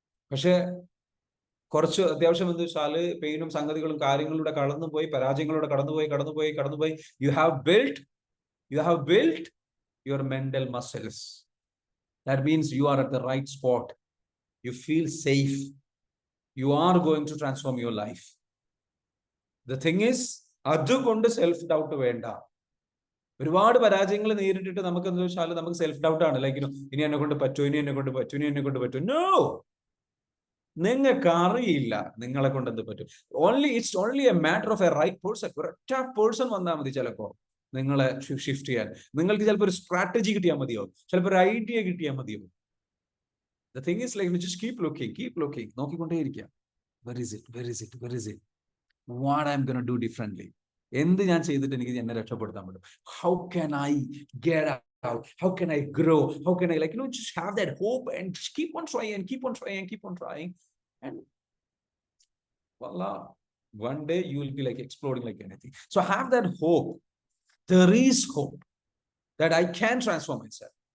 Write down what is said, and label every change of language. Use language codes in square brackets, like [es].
[ml] പക്ഷെ കുറച്ച് അത്യാവശ്യം എന്താ വെച്ചാല് പെയിനും സംഗതികളും കാര്യങ്ങളിലൂടെ കടന്നുപോയി, പരാജയങ്ങളിലൂടെ കടന്നുപോയി [en] You have built your mental muscles. That means you are at the right spot. You feel safe. you are going to transform your life. [ml] The thing is, അതുകൊണ്ട് സെൽഫ് ഡൗട്ട് വേണ്ട. ഒരുപാട് പരാജയങ്ങൾ നേരിട്ടിട്ട് നമുക്ക് എന്താ വെച്ചാൽ നമുക്ക് സെൽഫ് ഡൗട്ട് ആണ്. Like ഇനി എന്നെ കൊണ്ട് പറ്റുമോ, ഇനി എന്നെ കൊണ്ട് പറ്റുമോ, ഇനി എന്നെ കൊണ്ട് പറ്റുമോ. നോ, നിങ്ങൾക്ക് അറിയില്ല നിങ്ങളെ കൊണ്ട് എന്ത് പറ്റും. [en] It's only a matter of a right person. [ml] ഒരൊറ്റ പേഴ്സൺ വന്നാൽ മതി ചിലപ്പോ നിങ്ങളെ ഷിഫ്റ്റ് ചെയ്യാൻ. നിങ്ങൾക്ക് ചിലപ്പോൾ ഒരു സ്ട്രാറ്റജി കിട്ടിയാൽ മതിയോ, ചിലപ്പോൾ ഒരു ഐഡിയ കിട്ടിയാൽ മതിയോ. [en] The thing is, like, just keep looking. [ml] നോക്കിക്കൊണ്ടേയിരിക്കുക. [en] Where is it? What I'm going to do differently? [ml] എന്ത് ഞാൻ ചെയ്തിട്ട് എനിക്ക് എന്നെ രക്ഷപ്പെടുത്താൻ പറ്റും? [en] How can I get out? How can I grow? How can I, like, just have that hope and just keep on trying. And voila, one day you will be like exploding like anything. So have that hope. There is hope that I can transform myself.